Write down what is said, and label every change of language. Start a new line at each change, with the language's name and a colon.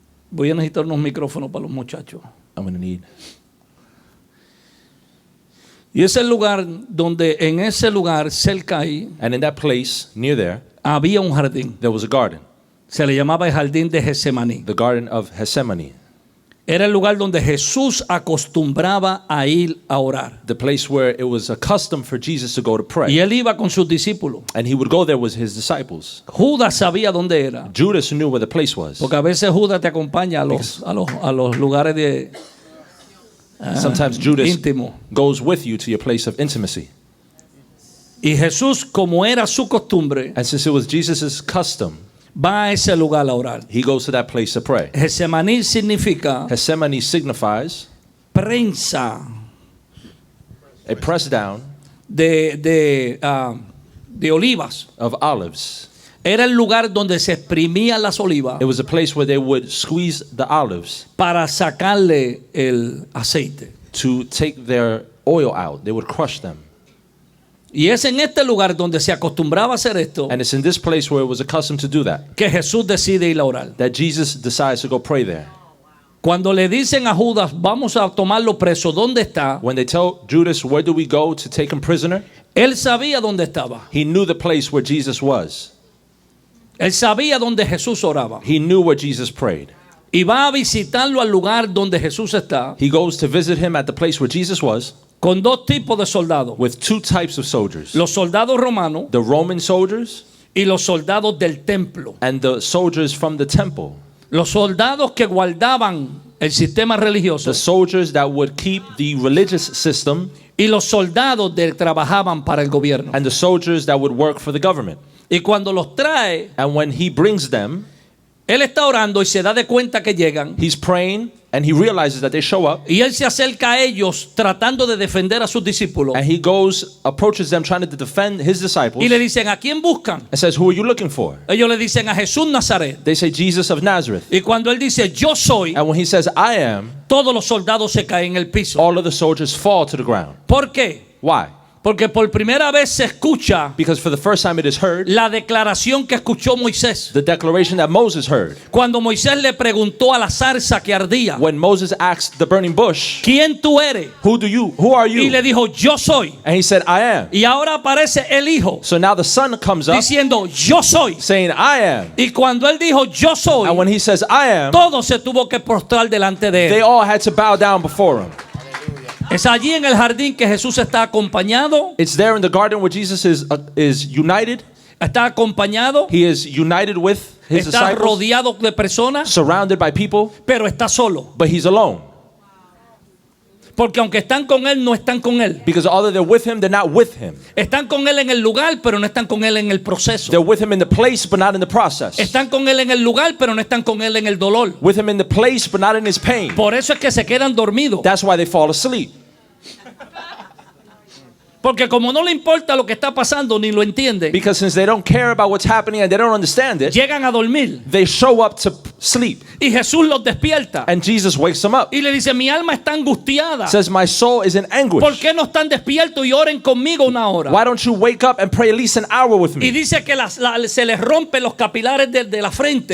Spanish: Voy a necesitar unos micrófonos para los muchachos.
English: I'm going to need.
Spanish: Y es el lugar donde en ese lugar cerca ahí
English: And in that place, near there,
Spanish: había un jardín.
English: there was a garden.
Spanish: Se le llamaba el jardín de Getsemaní.
English: The Garden of Gethsemane.
Spanish: Era el lugar donde Jesús acostumbraba a ir a orar.
English: The place where it was a custom for Jesus to go to
Spanish: Y
English: pray.
Spanish: él iba con sus discípulos.
English: And he would go there with his disciples.
Spanish: Judas sabía dónde era.
English: Judas knew where the place was.
Spanish: Porque a veces Judas te acompaña a los lugares de
English: Sometimes Judas
Spanish: íntimo.
English: goes with you to your place of intimacy.
Spanish: Y Jesús, como era su costumbre,
English: And since it was Jesus' custom,
Spanish: va a ese lugar a orar.
English: he goes to that place to pray.
Spanish: Getsemaní significa
English: Gethsemane signifies
Spanish: prensa
English: a press down
Spanish: de olivas.
English: of olives.
Spanish: Era el lugar donde se exprimían las olivas
English: It was a place where they would squeeze the olives
Spanish: para sacarle el aceite.
English: to take their oil out. They would crush them.
Spanish: Y es en este lugar donde se acostumbraba a hacer esto
English: And it's in this place where it was accustomed to do that,
Spanish: que Jesús decide ir a orar.
English: that Jesus decides to go pray there.
Spanish: Cuando le dicen a Judas, vamos a tomarlo preso, ¿dónde está?
English: When they tell Judas, where do we go to take him prisoner?
Spanish: Él sabía dónde estaba.
English: He knew the place where Jesus was.
Spanish: Él sabía dónde Jesús oraba.
English: He knew where Jesus prayed.
Spanish: Y va a visitarlo al lugar donde Jesús está
English: He goes to visit him at the place where Jesus was
Spanish: con dos tipos de soldados.
English: with two types of soldiers.
Spanish: Los soldados romanos
English: The Roman soldiers
Spanish: y los soldados del templo.
English: and the soldiers from the temple.
Spanish: Los soldados que guardaban el sistema religioso
English: The soldiers that would keep the religious system
Spanish: y los soldados que trabajaban para el gobierno.
English: and the soldiers that would work for the government.
Spanish: Y cuando los trae,
English: And when he brings them,
Spanish: él está orando y se da de cuenta que llegan.
English: he's praying and he realizes that they show up.
Spanish: Y él se acerca a ellos tratando de defender a sus discípulos.
English: And he approaches them trying to defend his disciples
Spanish: Y le dicen, ¿a quién buscan?
English: and says, who are you looking for?
Spanish: Ellos le dicen a Jesús Nazaret.
English: They say, Jesus of Nazareth.
Spanish: Y cuando él dice, yo soy,
English: And when he says, I am,
Spanish: todos los soldados se caen en el piso.
English: all of the soldiers fall to the ground.
Spanish: ¿Por qué?
English: Why?
Spanish: Porque por primera vez se escucha
English: Because for the first time it is heard,
Spanish: la declaración que escuchó Moisés.
English: the declaration that Moses heard.
Spanish: Cuando Moisés le preguntó a la zarza que ardía,
English: When Moses asked the burning bush,
Spanish: ¿quién tú eres?
English: who are
Spanish: Y le
English: you?
Spanish: dijo, yo soy.
English: And he said, I am.
Spanish: Y ahora aparece el hijo
English: So now the son comes up
Spanish: diciendo, yo soy.
English: saying, I am.
Spanish: Y cuando él dijo, yo soy,
English: And when he says, I am,
Spanish: todo se tuvo que postrar delante de
English: they
Spanish: él.
English: all had to bow down before him.
Spanish: Es allí en el jardín que Jesús está acompañado.
English: It's there in the garden where Jesus is united.
Spanish: Está acompañado.
English: He is united with his
Spanish: Está
English: disciples,
Spanish: rodeado de personas.
English: surrounded by people,
Spanish: Pero está solo.
English: but he's alone.
Spanish: Porque aunque están con él, no están con él.
English: Because although they're with him, they're not with him.
Spanish: Están con él en el lugar, pero no están con él en el proceso.
English: They're with him in the place, but not in the process.
Spanish: Están con él en el lugar, pero no están con él en el dolor.
English: With him in the place, but not in his pain.
Spanish: Por eso es que se quedan dormidos.
English: That's why they fall asleep.
Spanish: Porque como no le importa lo que está pasando ni lo entiende,
English: Because since they don't care about what's happening and they don't understand it,
Spanish: llegan a dormir.
English: they show up to sleep.
Spanish: Y Jesús los despierta.
English: And Jesus wakes them up.
Spanish: Y le dice, mi alma está angustiada.
English: Says, my soul is in
Spanish: ¿Por
English: anguish.
Spanish: qué no están despiertos y oren conmigo una hora?
English: Why don't you wake up and pray at least an hour with
Spanish: Y
English: me?
Spanish: dice que se les rompen los capilares de la frente.